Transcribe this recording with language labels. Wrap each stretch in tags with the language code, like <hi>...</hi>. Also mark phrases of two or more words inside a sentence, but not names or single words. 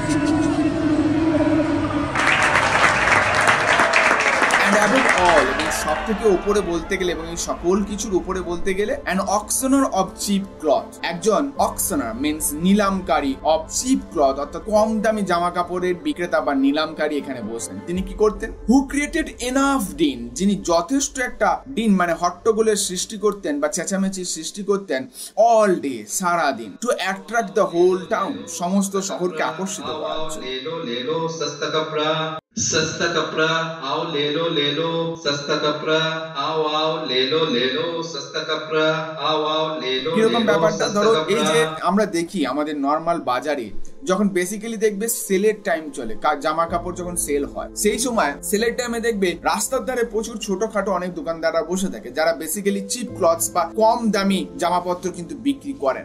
<bn>সব থেকে উপরে বলতে গেলে এবং এই সকল কিছুর উপরে বলতে গেলে</bn> <en>an auctioneer of cheap cloth,</en> <bn>একজন</bn> <en>auctioneer means</en> <bn>নিলামকারী</bn> <en>of cheap cloth</en> <bn>অর্থাৎ কম দামি জামা কাপড়ের বিক্রেতা বা নিলামকারী এখানে বসেন। তিনি কি করতেন?</bn> <en>who created enough din,</en> <bn>যিনি যথেষ্ট একটা ডিন মানে হট্টগোলের সৃষ্টি করতেন বা চেঁচামেচির সৃষ্টি করতেন</bn> <en>all day,</en> <bn>সারা দিন,</bn> <en>to attract the whole town,</en> <bn>সমস্ত শহরকে আকর্ষিত করার জন্য।</bn> <hi>सस्ता कपड़ा आओ ले लो सस्ता कपड़ा आओ ले लो सस्ता कपड़ा आओ ले लो।</hi> <bn>কিরকম ব্যাপারটা? ধরো এই যে আমরা দেখি আমাদের নর্মাল বাজারে যখন বেসিক্যালি দেখবে সেলের টাইম চলে, জামা কাপড় যখন সেল হয়, সেই সময় সেলের টাইমে দেখবে রাস্তার ধারে প্রচুর ছোটখাটো অনেক দোকানদাররা বসে থাকে যারা বেসিক্যালি</bn> <en>cheap cloths</en> <bn>বা কম দামি জামাপত্র কিন্তু বিক্রি করেন।</bn>